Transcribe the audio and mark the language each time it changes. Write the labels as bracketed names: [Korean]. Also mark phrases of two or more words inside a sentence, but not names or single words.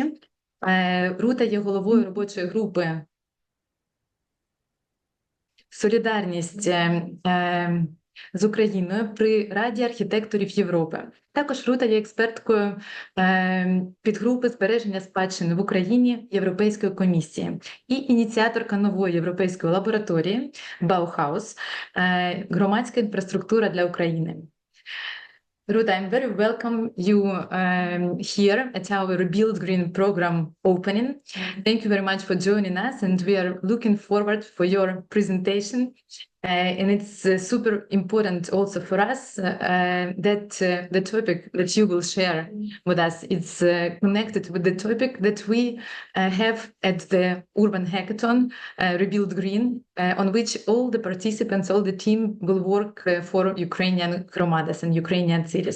[Ukrainian] Рута є головою робочої групи «Солідарність» з Україною при Раді архітекторів Європи. Також Рута є експерткою підгрупи збереження спадщини в Україні Європейської комісії і ініціаторка нової європейської лабораторії Bauhaus «Громадська інфраструктура для України». [English] Ruta, I'm very welcome you here at our Rebuild Green program opening. Thank you very much for joining us, and we are looking forward for your presentation. And it's super important also for us that the topic that you will share with us is connected with the topic that we have at the Urban Hackathon, Rebuild Green, on which all the participants, all the team will work for Ukrainian Hromadas and Ukrainian cities.